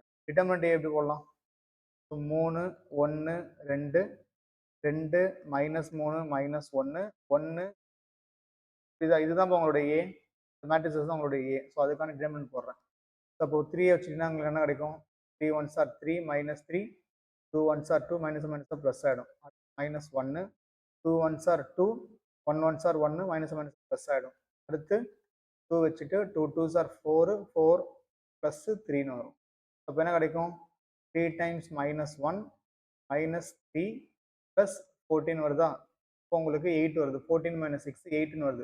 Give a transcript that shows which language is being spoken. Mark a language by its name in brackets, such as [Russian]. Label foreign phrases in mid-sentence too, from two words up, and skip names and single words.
[Tamil] டிட்டர்மினன்ட் ஏ எப்படி போடலாம்? 3 1 2 2 -3 -1 1. இதுதான் உங்களுடைய ஏ, மேட்ரிக்ஸ் தான் உங்களுடைய ஏ. ஸோ அதுக்கான டிட்டர்மினன்ட் போடுறேன். ஸோ அப்போ 3 வச்சுக்கிட்டா உங்களுக்கு என்ன கிடைக்கும்? [English] 3 1s are 3 -3, 2 1s are 2 -1 ப்ளஸ் ஆகிடும். -1, 2 1s are 2, 1 1s are 1 -1 ப்ளஸ் ஆகிடும். [Tamil] அடுத்து 2 வச்சுட்டு [English] 2 2s are 4, [Tamil] 4 ப்ளஸ் 3ன்னு வரும். அப்போ என்ன கிடைக்கும்? 3 டைம்ஸ் -1 -3 ப்ளஸ் 14 வருதா? இப்போ உங்களுக்கு 8 வருது. 14 - 6 8ன்னு வருது.